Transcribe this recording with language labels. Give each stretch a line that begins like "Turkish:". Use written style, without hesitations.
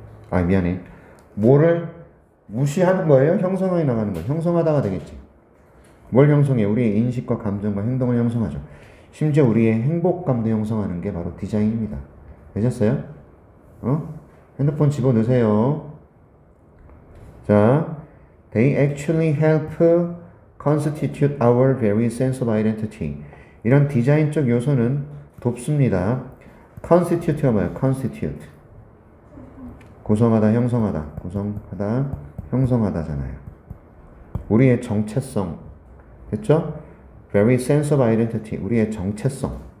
Korean: 아 미안해. 뭐를 무시하는 거예요? 형성해 나가는 거예요. 형성하다가 되겠지. 뭘 형성해? 우리의 인식과 감정과 행동을 형성하죠. 심지어 우리의 행복감도 형성하는 게 바로 디자인입니다. 되셨어요? 핸드폰 집어넣으세요.
English: 자, they actually help constitute our very sense of identity.
Korean: 이런 디자인적 요소는 돕습니다. constitute가 뭐예요? constitute. 구성하다, 형성하다. 구성하다, 형성하다잖아요. 우리의 정체성. 됐죠?
English: very sense of identity.
Korean: 우리의 정체성.